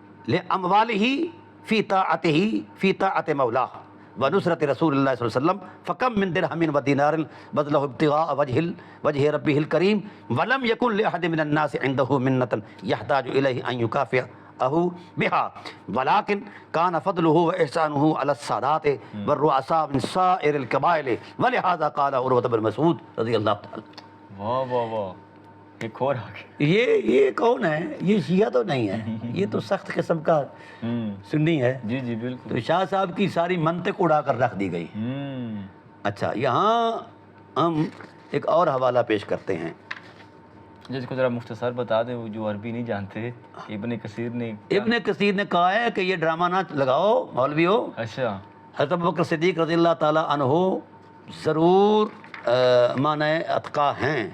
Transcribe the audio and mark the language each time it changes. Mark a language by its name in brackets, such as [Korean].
[Arabic] لِأَمْوَالِهِ فِي طَاعَةِ مَوْلَاهُ ونصرت رسول اللہ صلی اللہ علیہ وسلم فکم من درہم ودینار بذلہ ابتغاء وجہ ربہ الکریم ولم یکن لأحد من الناس عنده منة يحتاج الیہ ان یکافئہ بها ولكن كان فضله واحسانه على السادات والرؤساء من سائر القبائل ولهذا قال عروۃ بن مسعود رضی اللہ تعالی. [Urdu] واہ واہ واہ. ایک اور آ گیا. یہ کون ہے؟ یہ شیعہ تو نہیں ہے. یہ تو سخت قسم کا سنی ہے. جی جی بالکل. تو شاہ صاحب کی ساری منطق اڑا کر رکھ دی گئی. اچھا یہاں ہم ایک اور حوالہ پیش کرتے ہیں جس کو ذرا مختصر بتا دیں وہ جو عربی نہیں جانتے. ابن کثیر نے کہا ہے کہ یہ ڈرامہ نہ لگاؤ مولویو. اچھا. حضرت ابوبکر صدیق رضی اللہ تعالیٰ عنہ ضرور معنی اتقا ہیں.